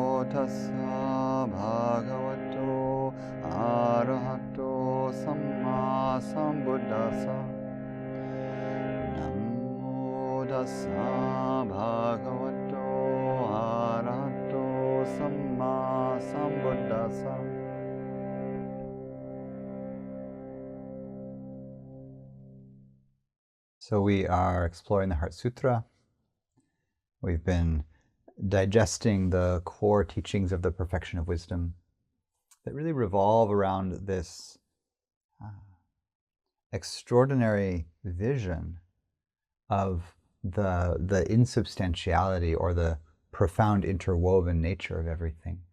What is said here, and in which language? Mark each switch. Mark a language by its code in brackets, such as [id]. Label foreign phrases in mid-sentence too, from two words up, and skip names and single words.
[pi] tassa bhagavato arahato samma sambuddhassa. Namo tassa bhagavato arahato samma sambuddhassa. [en] So we are exploring the Heart Sūtra. We've been digesting the core teachings of the perfection of wisdom that really revolve around this extraordinary vision of the insubstantiality or the profound interwoven nature of everything.